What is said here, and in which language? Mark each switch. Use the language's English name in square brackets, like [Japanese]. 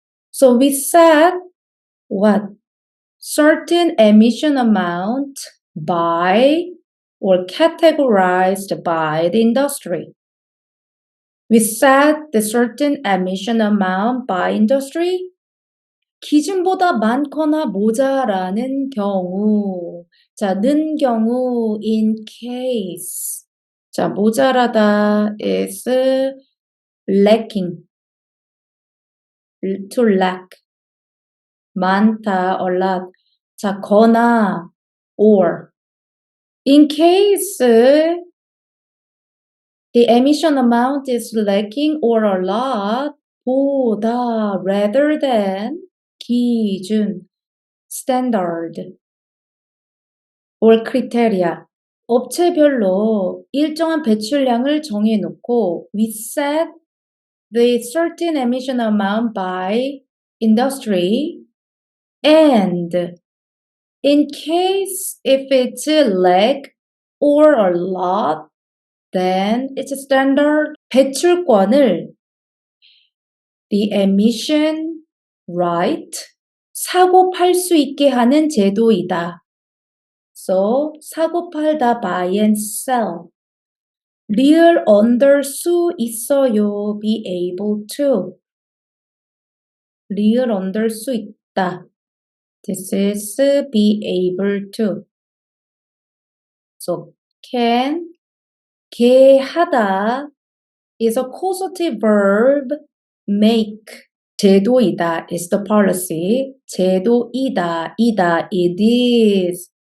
[English] So we set what? Certain emission amount by or categorized by the industry. We set the certain emission amount by industry. [Korean] 기준보다 많거나 모자라는 경우. 자, 는 경우 [English] in case. 자, 모자라다 is lacking. To lack. 많다, a lot. 자, 거나, or. In case the emission amount is lacking or a lot, 보다, rather than, 기준, standard, or criteria. [Korean] 업체별로 일정한 배출량을 정해놓고 [English] we set the certain emission amount by industry, and in case if it's lack or a lot, then it's a standard. [Korean] 배출권을 [English] the emission right [Korean] 사고 팔 수 있게 하는 제도이다. [English] So 사고 팔다 buy and sell. 리을 under [Korean] 수 있어요. [English] Be able to. [Korean] 리을 under 수 있다. [English] This is be able to. So can, 개하다 is a causative verb. make. 제도이다 is the policy. 제도이다, 이다, it is.